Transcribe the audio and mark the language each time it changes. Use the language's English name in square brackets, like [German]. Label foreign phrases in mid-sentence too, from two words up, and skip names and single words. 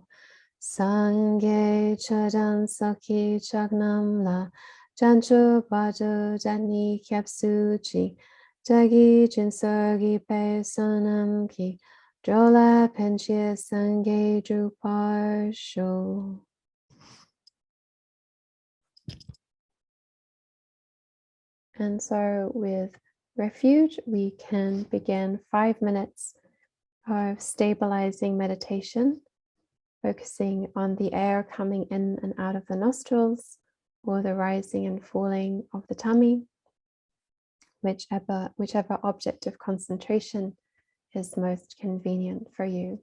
[Tibetan] སངས་རྒྱས་ཆོས་དང་ཚོགས་ཀྱི་མཆོག་རྣམས་ལ. བྱང་ཆུབ་བར་དུ་བདག་ནི་སྐྱབས་སུ་མཆི. བདག་གིས་སྦྱིན་སོགས་བགྱིས་པའི་བསོད་ནམས་ཀྱིས. འགྲོ་ལ་ཕན་ཕྱིར་སངས་རྒྱས་འགྲུབ་པར་ཤོག. [English] And so with refuge, we can begin 5 minutes of stabilizing meditation, focusing on the air coming in and out of the nostrils or the rising and falling of the tummy, whichever object of concentration is most convenient for you.